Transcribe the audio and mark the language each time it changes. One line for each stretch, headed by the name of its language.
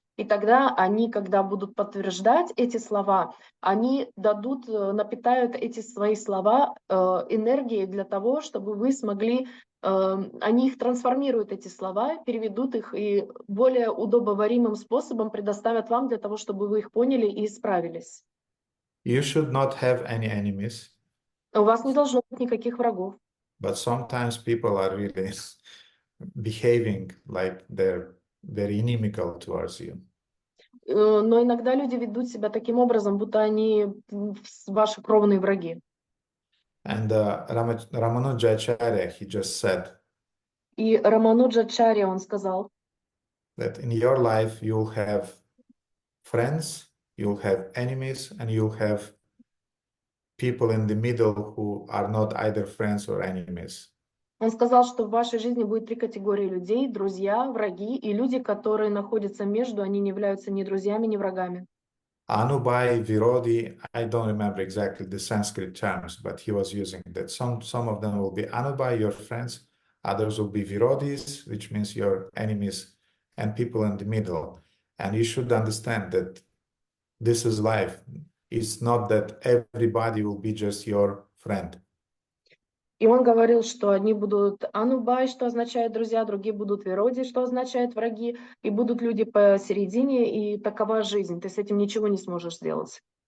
Russian: И тогда они, когда будут подтверждать эти слова, они напитают эти свои слова энергией для того, чтобы вы смогли, они их трансформируют, эти слова, переведут их и более удобоваримым способом предоставят вам для того, чтобы вы их поняли и исправились.
English: You should not have any enemies.
Russian: У вас не должно быть никаких врагов.
English: But sometimes people are really behaving like they're very inimical towards you.
Russian: Но иногда люди ведут себя таким образом, будто они ваши кровные враги.
English: And Ramanujacharya, he just said
Russian: И Рамануджачарья, он сказал,
English: that in your life you'll have friends, you'll have enemies, and you'll have people in the middle who are not either friends or enemies.
Russian: Он сказал, что в вашей жизни будет 3 категории людей: друзья, враги и люди, которые находятся между, они не являются ни друзьями, ни врагами.
English: Anubai, Virodi, I don't remember exactly the Sanskrit terms, but he was using that. Some of them will be Anubai, your friends, others will be Virodis, which means your enemies, and people in the middle. And you should understand that this is life. It's not that everybody will be just your friend.
Russian: И он говорил, что одни будут анубай, что означает друзья, другие будут вироди, что означает враги, и будут люди посередине, и такова жизнь. Ты с этим ничего не сможешь сделать.